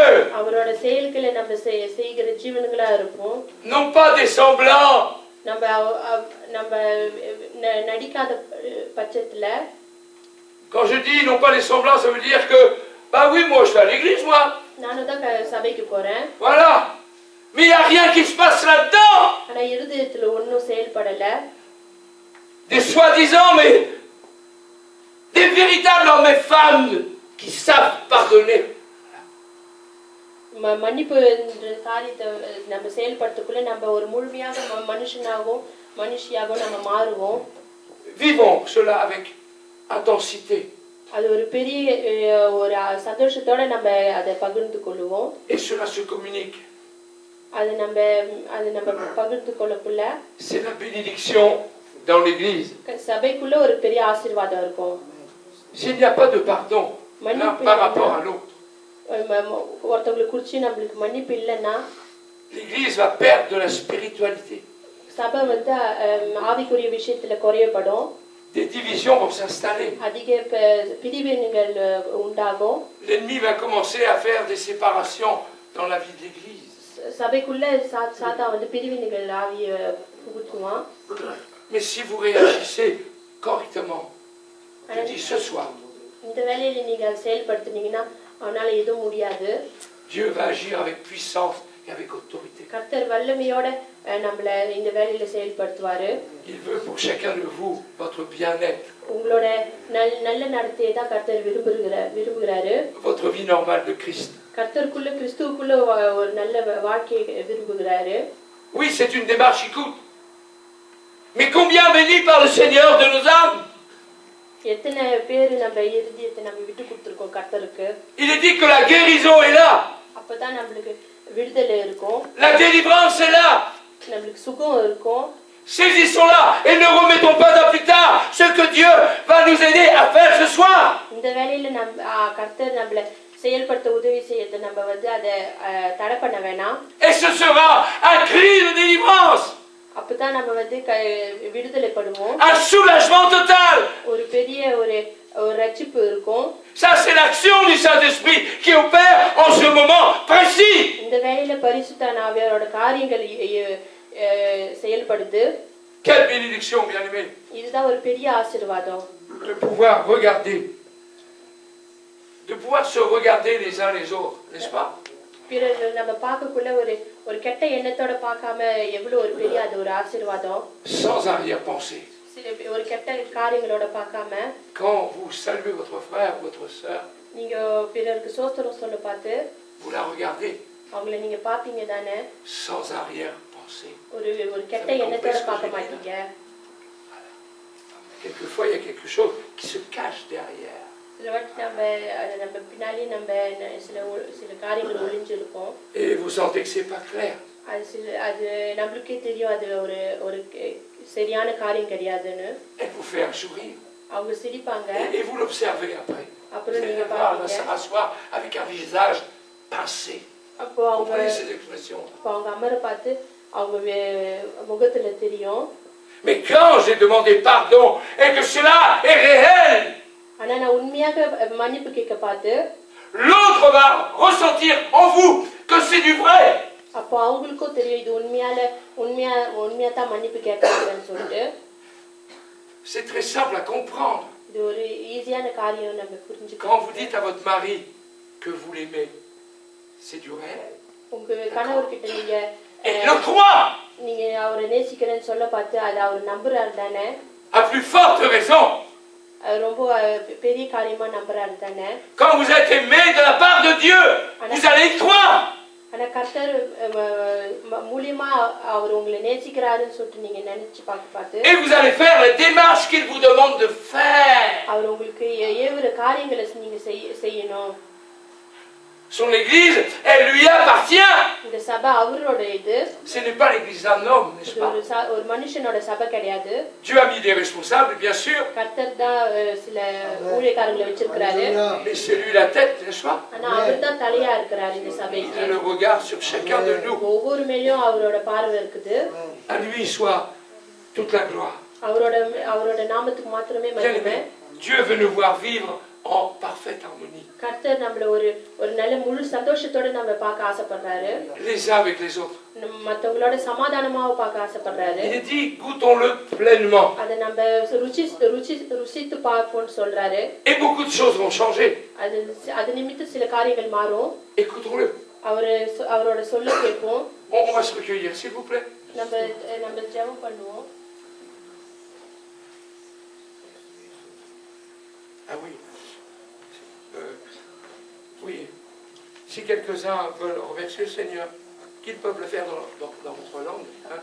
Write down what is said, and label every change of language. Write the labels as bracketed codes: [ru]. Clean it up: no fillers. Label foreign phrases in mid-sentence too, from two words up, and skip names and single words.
[ta] அவரோட செயல்களை நம்ம செய்கிற ஜீவன்களா இருப்போம். [fr] Non pas des semblants. [ta] நம்ம நடிக்காத பட்சத்துல. [fr] Quand je dis non pas les semblants, ça veut dire que, bah oui, moi je vais à l'église, moi. [ta] நானும் தான் சபைக்கு போறேன். [fr] Voilà. Mais il n'y a rien qui se passe là-dedans. [ta] ஆனா இருதயத்துல ஒன்னும் செயல்படல. [fr] Des soi-disant, mais des véritables hommes et femmes qui savent pardonner. [ta] மன்னிப்பு என்ற காரியத்தை நம்ம செயல்படுத்தக்குள்ள நம்ம ஒரு முழுமையாக மனுஷனாகவும் மனுஷியாகவும் நம்ம மாறுவோம். [fr] Vivons cela avec intensité. [ta] அது ஒரு பெரிய ஒரு சந்தோஷத்தோட நம்ம அதை பகிர்ந்து கொள்வோம். [fr] Et cela se communique. [ta] அது நம்ம பகிர்ந்து கொள்ளக்குள்ள [fr] C'est la bénédiction dans l'église. [ta] சபைக்குள்ள ஒரு பெரிய ஆசீர்வாதம் இருக்கும். [fr] S'il n'y a pas de pardon l'un par rapport à l'autre, [ta] ஒருத்தவங்களுக்கு குறிச்சு நம்மளுக்கு மன்னிப்பு இல்லைன்னா [fr] l'église va perdre de la spiritualité. [ta] சபை வந்து ஆவிக்குரிய விஷயத்துல குறையப்படும். [fr] Des divisions vont s'installer. [ta] அதிக பிரிவினைகள் உண்டாகும். [fr] L'ennemi va commencer à faire des séparations dans la vie de l'église. [ta] சபைக்குள்ள சாத்தா வந்து பிரிவினைகள் ஆவிய புகுத்துவான். [fr] Mais si vous réagissez correctement, je dis ce soir, [ta] இந்த வேலையில நீங்க செயல்படுத்துனீங்கன்னா அவனால எதுவும் முடியாது. [fr] Dieu va agir avec puissance et avec autorité. [ta] கர்த்தர் வல்லமையோட நம்மள இந்த வேலையில செயல்படுத்துவாரு. [fr] Il veut pour chacun de vous votre bien-être. [ta] உங்களோட நல்ல நடத்தையை தான் கர்த்தர் விரும்புகிறாரு. [fr] Votre vie normale de Christ. [ta] கர்த்தருக்குள்ள கிறிஸ்துவுக்குள்ள ஒரு நல்ல வாழ்க்கையை விரும்புகிறாரு. [fr] Oui, c'est une démarche qui coûte. Mais combien bénis par le Seigneur de nos âmes? [ta] எத்தனை பேர் நம்ம இருதயத்தை நம்ம விட்டு கொடுத்துருக்கோம் கர்த்தருக்கு. [fr] Il est dit que la guérison est là. [ta] அப்பதான் நம்மளுக்கு விடுதலை இருக்கும். [fr] La délivrance est là. [ta] நம்மளுக்கு சுகம் இருக்கும். [fr] Saisissons-la et ne remettons pas à plus tard ce que Dieu va nous aider à faire ce soir. [ta] இந்த வேளையில கர்த்தர் நம்மள செயல்படுத்த உதவி செய்யறது நம்ம வந்து அதை தடை பண்ண வேணாம். [fr] Et ce sera un cri de délivrance. [ta] அப்பதான் நம்ம வந்து விடுதலை படுவோம். [fr] Un soulagement total. [ta] ஒரு பெரிய ஒரு ரட்சிப்பு இருக்கும். [fr] Ça c'est l'action du Saint-Esprit qui opère en ce moment précis. [ta] இந்த வேளையில பரிசுத்த ஆவியாரோட காரியங்கள் செயல்படுது. [fr] Quelle bénédiction, bien-aimé. [ta] இதுதான் ஒரு பெரிய ஆசீர்வாதம். [fr] De pouvoir regarder. De pouvoir se regarder les uns les autres, n'est-ce pas? [ta] பிறகு நம்ம பார்க்கக்குள்ள ஒரு கெட்ட எண்ணத்தோட பார்க்காம எவ்வளவு ஒரு பெரிய அது ஒரு ஆசீர்வாதம். [fr] Sans arrière-pensée. [ta] ஒரு கெட்ட காரியங்களோட பார்க்காம. [fr] Quand vous saluez votre frère ou votre sœur, [ta] நீங்க பிறருக்கு ஸ்தோத்திரம் சொல்ல பார்த்து [fr] vous la regardez. [ta] அவங்கள நீங்க பாப்பீங்க தானே? [fr] Sans arrière-pensée. [ta] ஒரு கெட்ட எண்ணத்தோட பார்க்க மாட்டீங்க. [fr] Quelquefois il y a quelque chose qui se cache derrière. [ta] சில வாட்டி நம்ம பின்னாலே நம்ம சில காரியங்கள் ஒளிஞ்சிருக்கும். [fr] Et vous sentez que c'est pas clair. [ta] அது நம்மளுக்கே தெரியும் அது ஒரு சரியான காரியம் கிடையாதுன்னு. [fr] Elle vous fait un sourire. [ta] அவங்க சிரிப்பாங்க. [fr] Et vous l'observez après. [ta] அப்புறம் நீங்க [fr] Elle va [ta] பாப்பீங்க. [fr] s'asseoir avec un visage pincé. [ta] அப்போ அவங்க அமர பார்த்து அவங்க முகத்துல தெரியும். [fr] Mais quand j'ai demandé pardon et que cela est réel, [ta] ஆனா நான் உண்மையாக மன்னிப்பு கேட்க பார்த்து [fr] l'autre va ressentir en vous que c'est du vrai. [ta] அப்போ அவங்களுக்கும் தெரியும் இது உண்மையா தான் மன்னிப்பு கேட்கறதுன்னு சொல்லிட்டு. [fr] C'est très simple à comprendre. [ta] இது ஒரு ஈஸியான காரியம் நம்ம புரிஞ்சுக்கணும். [fr] Quand vous dites à votre mari que vous l'aimez, c'est du réel. [ta] உங்க கணவர்கிட்ட நீங்க அவரை நேசிக்கிறேன்னு சொல்ல பார்த்து அது அவர் நம்புறாரு தானே? [fr] À plus forte raison. [ta] ரொம்ப பெரிய காரியமா நம்புறாரு தானே? [fr] Quand vous êtes aimé de la part de Dieu, vous allez y croire. [ta] ஆனா கர்த்தர் மூலியமா அவர் உங்களை நேசிக்கிறாருன்னு சொல்லிட்டு நீங்க நினைச்சு பார்த்து [fr] Et vous allez faire les démarches qu'il vous demande de faire. [ta] அவர் உங்களுக்கு ஏவுற காரியங்களை நீங்க செய்யணும். [fr] Son église, elle lui appartient. [ta] இந்த சபை அவரோட இது. [fr] Ce n'est pas l'église d'un homme, n'est-ce pas? [ta] ஒரு மனுஷனோட சபை கிடையாது. [fr] Dieu a mis des responsables, bien sûr. [ta] கர்த்தர் தான் சில ஊழியக்காரங்களை வச்சிருக்காரு. [fr] Mais c'est lui la tête, n'est-ce pas? [ta] ஆனா அவர் தான் தலையா இருக்காரு இந்த சபைக்கு. [fr] Il a le regard sur chacun de nous. [ta] ஒவ்வொரு மேலயும் அவரோட பார்வை இருக்குது. [fr] À lui soit toute la gloire. [ta] அவரோட நாமத்துக்கு மாத்திரமே மகிமை. [fr] Dieu veut nous voir vivre en parfaite harmonie. [ta] கர்த்தர் நம்மள ஒரு நல்ல முழு சந்தோஷத்தோட நம்ம பார்க்க ஆசைப்படுறாரு. [fr] Les uns avec les autres. [ta] மத்தவங்களோட சமாதானமாව பார்க்க ஆசைப்படுறாரு. [fr] Il dit goûtons-le pleinement. [ta] அத நம்ம ருசித்து பார்ப்போம்னு சொல்றாரு. [fr] Et beaucoup de choses vont changer. [ta] அது நிமித்த சில காரியங்கள் மாறும். [fr] Écoutons-le. [ta] அவரோட சொல்ல கேட்போம். [fr] On va se recueillir, s'il vous plaît. [ta] நம்ம ஜெபம் பண்ணுவோம். [fr] Ah oui. Oui. Si quelques-uns veulent remercier le Seigneur, qu'ils peuvent le faire dans votre langue. Hein?